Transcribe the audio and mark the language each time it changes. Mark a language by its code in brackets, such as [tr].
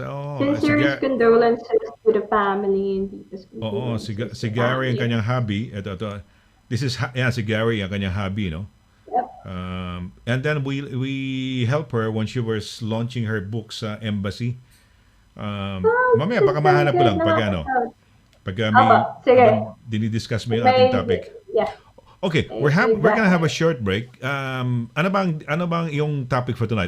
[en] Sincerest condolences to the family. [tl] Oo, si Gary ang kanyang hobby. Ito. This is, si Gary ang kanyang hobby, no? [en] Yep. And then we help her when she was launching her book sa embassy. [tl] Mamaya, baka mahanap ko lang pag may dinidiscuss mo yung ating topic. [en] Yeah. Okay, we're gonna have a short break. [tl] Ano bang yung topic [en] for tonight?